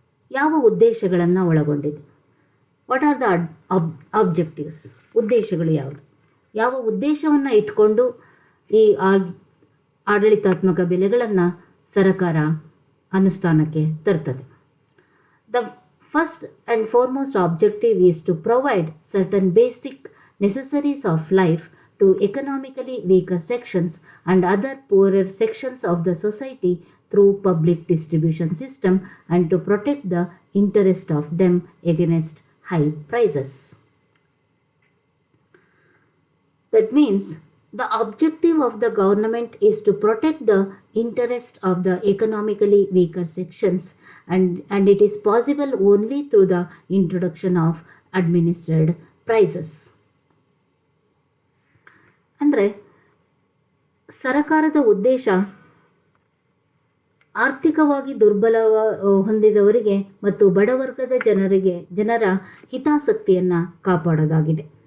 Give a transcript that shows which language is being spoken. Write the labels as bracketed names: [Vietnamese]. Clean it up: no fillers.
[Kannada] ಯಾವ ಉದ್ದೇಶಗಳನ್ನು ಒಳಗೊಂಡಿದೆ? [English] What are the objectives? [Kannada] ಉದ್ದೇಶಗಳು ಯಾವುದು? ಯಾವ ಉದ್ದೇಶವನ್ನು ಇಟ್ಕೊಂಡು ಈ ಆಡಳಿತಾತ್ಮಕ ಬೆಲೆಗಳನ್ನು ಸರಕಾರ ಅನುಷ್ಠಾನಕ್ಕೆ ತರ್ತದೆ? [English] The first and foremost objective is to provide certain basic necessities of life to economically weaker sections and other poorer sections of the society through public distribution system and to protect the interest of them against high prices. That means the objective of the government is to protect the interest of the economically weaker sections, and it is possible only through the introduction of administered prices. [Kannada] ಅಂದರೆ ಸರಕಾರದ ಉದ್ದೇಶ ಆರ್ಥಿಕವಾಗಿ ದುರ್ಬಲ ಹೊಂದಿದವರಿಗೆ ಮತ್ತು ಬಡವರ್ಗದ ಜನರ ಹಿತಾಸಕ್ತಿಯನ್ನು ಕಾಪಾಡೋದಾಗಿದೆ.